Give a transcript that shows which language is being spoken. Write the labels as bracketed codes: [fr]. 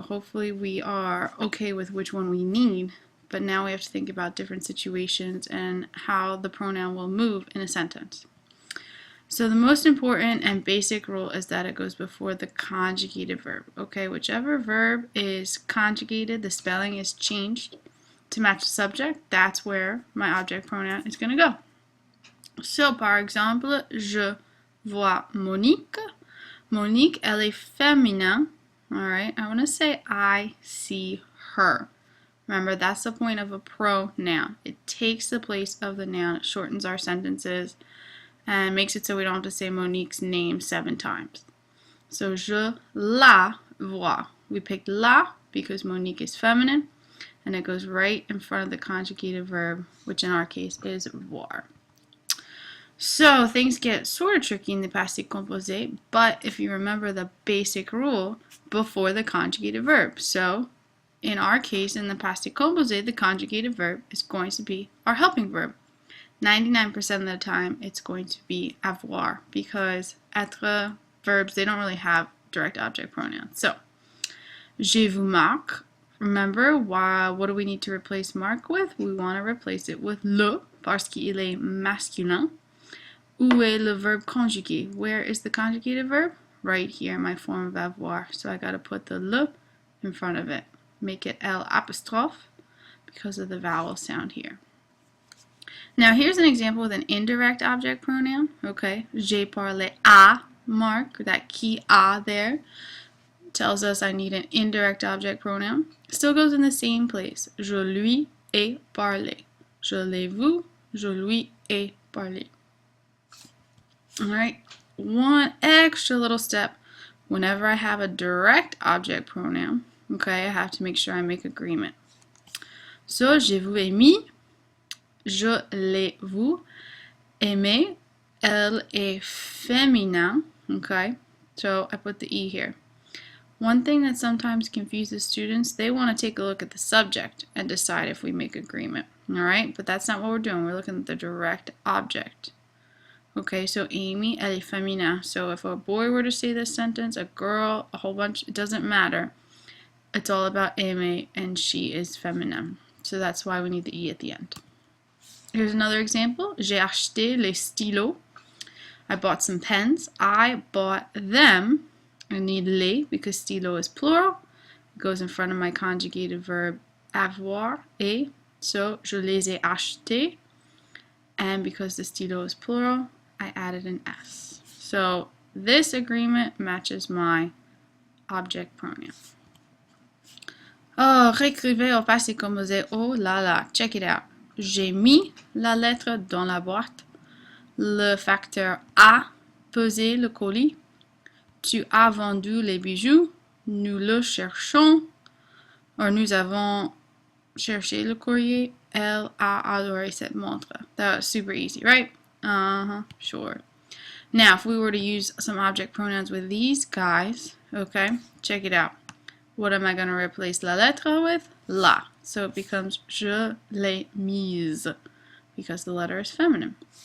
[en] Hopefully we are okay with which one we need, but now we have to think about different situations and how the pronoun will move in a sentence. So the most important and basic rule is that it goes before the conjugated verb. Okay, whichever verb is conjugated, the spelling is changed to match the subject, that's where my object pronoun is going to go. [fr] So par exemple, je vois Monique. Monique, elle est féminin. [en] Alright, I want to say I see her. Remember, that's the point of a pronoun. It takes the place of the noun, it shortens our sentences, and makes it so we don't have to say Monique's name 7 times. So, [fr] je la vois. [en] We picked la because Monique is feminine, and it goes right in front of the conjugated verb, which in our case is voir. So things get sort of tricky in the passé composé, but if you remember the basic rule, before the conjugated verb. So in our case, in the passé composé, the conjugated verb is going to be our helping verb. 99% of the time, it's going to be avoir, because être verbs, they don't really have direct object pronouns. So, [fr] je vous marque. [en] Remember, what do we need to replace marque with? We want to replace it with le, [fr] parce qu'il est masculin. Où est le verbe conjugué? [en] Where is the conjugated verb? Right here in my form of avoir. So I got to put the le in front of it. Make it L apostrophe because of the vowel sound here. Now here's an example with an indirect object pronoun. Okay, [fr] j'ai parlé à Marc. [en] That key à there tells us I need an indirect object pronoun. Still goes in the same place. [fr] Je lui ai parlé. Je l'ai vu. Je lui ai parlé. [en] Alright, one extra little step. Whenever I have a direct object pronoun, okay, I have to make sure I make agreement. [fr] So, je vous ai mis, je l'ai vu, aimé, elle est féminin, [en] okay, so I put the E here. One thing that sometimes confuses students, they want to take a look at the subject and decide if we make agreement, alright, but that's not what we're doing, we're looking at the direct object. [fr] Okay, so Amy, elle est féminin. [en] So if a boy were to say this sentence, a girl, a whole bunch, it doesn't matter. It's all about Amy, and she is féminin. So that's why we need the E at the end. Here's another example. [fr] J'ai acheté les stylos. [en] I bought some pens. I bought them. I need les because stylo is plural. It goes in front of my conjugated verb avoir, et. So, [fr] je les ai achetés. [en] And because the stylo is plural, I added an S. So this agreement matches my object pronoun. [fr] Oh, récrivez au passé composé. Oh là là, [en] check it out. [fr] J'ai mis la lettre dans la boîte. Le facteur a pesé le colis. Tu as vendu les bijoux. Nous le cherchons. Or nous avons cherché le courrier. Elle a adoré cette montre. [en] That was super easy, right? Sure. Now, if we were to use some object pronouns with these guys, okay, check it out. What am I going to replace la lettre with? La. So it becomes [fr] je l'ai mise [en] because the letter is feminine.